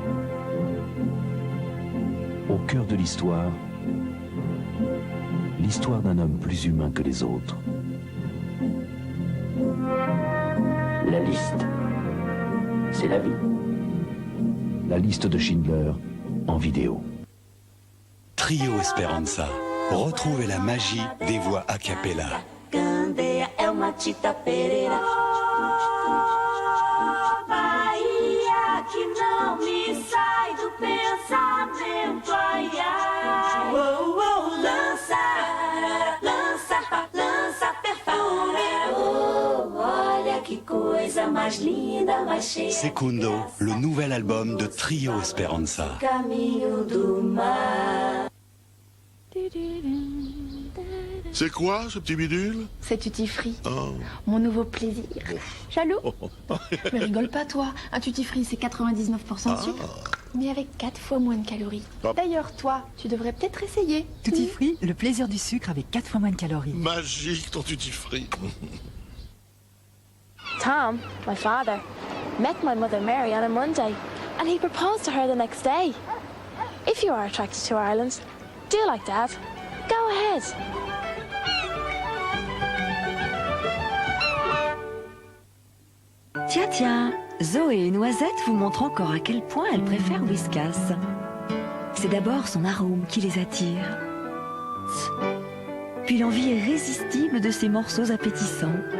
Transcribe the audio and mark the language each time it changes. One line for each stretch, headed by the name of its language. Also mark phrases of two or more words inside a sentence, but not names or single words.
French: Au cœur de l'histoire d'un homme plus humain que les autres. La liste, c'est la vie. La liste de Schindler en vidéo. Trio Esperanza. Retrouvez la magie des voix
Italian: a cappella.
Portuguese: Candeia é uma Tita Pereira. Bahia que não me sai do pensamento. Ai, ai. Oh, oh, lança, lança, lança perfume. Oh, olha que coisa mais linda, mais cheia.
French: Secundo, le nouvel album de Trio Esperanza.
Portuguese: Caminho do mar.
French: C'est quoi ce petit bidule? C'est Tutti Free, Oh. mon nouveau plaisir. Jaloux? Mais rigole pas toi, un Tutti Free c'est 99% de sucre, mais avec 4 fois moins de calories. Hop. D'ailleurs toi, tu devrais peut-être essayer. Tutti Free, le plaisir du sucre avec 4 fois moins de calories. Magique ton tutti fruit.
English: Tom, my father, met my mother Mary on a Monday, and he proposed to her the next day. If you are attracted to Ireland, do like Dad. Go ahead.
French: Tiens, tiens, Zoé et Noisette vous montrent encore à quel point elles préfèrent Whiskas. C'est d'abord son arôme qui les attire. Puis l'envie irrésistible de ces morceaux appétissants.